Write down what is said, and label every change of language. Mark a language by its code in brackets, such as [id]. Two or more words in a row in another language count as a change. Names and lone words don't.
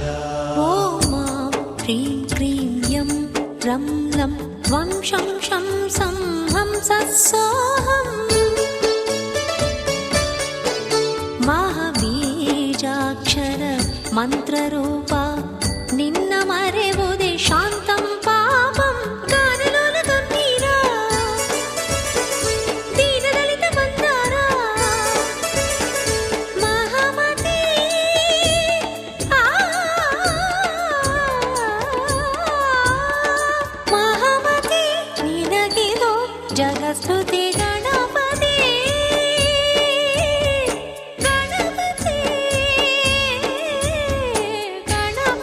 [sa] ಓಂ ಹ್ರೀಂ ಕ್ರೀಂ ಯಂ ರಂ ಲಂ ವಂ ಶಂ ಶಂ ಸಂ ಹಂ ಸೋಹಂ. [kn] ಮಹಾಬೀಜಾಕ್ಷರ ಮಂತ್ರರೂಪ ನಿನ್ನ ಮರೆವುದೇ [sa] ಶಾಂತಂ ಪಾಪಂ. [kn] ಗಾನಲೋಲ ಗಂಭೀರ ದೀನದಲಿತ ಮಂದಾರ ಮಹಾಮತಿ. ಮಹಾಮತಿ ನಿನಗಿದು ಜಗಸ್ತುತಿ ಗಣಪತಿ ಗಣಪತಿ ಗಣ